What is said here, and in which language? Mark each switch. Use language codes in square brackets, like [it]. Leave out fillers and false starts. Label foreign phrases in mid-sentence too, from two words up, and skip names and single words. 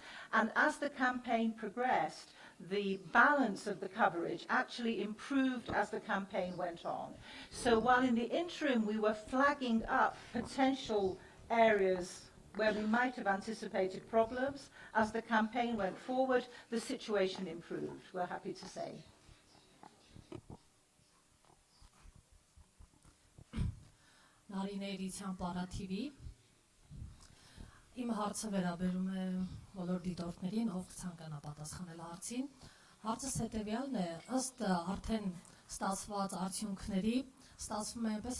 [en] And as the campaign progressed, the balance of the coverage actually improved as the campaign went on. So while in the interim we were flagging up potential areas where we might have anticipated problems, as the campaign went forward, the situation improved, we're happy to say. [hy] Նարինե Էդիցյան, Պարա TV. Իմ հարցը վերաբերում է բոլոր դիտորդներին, ով կցանկանա պատասխանել հարցին։ Հարցս հետևյալն է, ըստ արդեն ստացված արդյունքների, ստացվում է այնպես,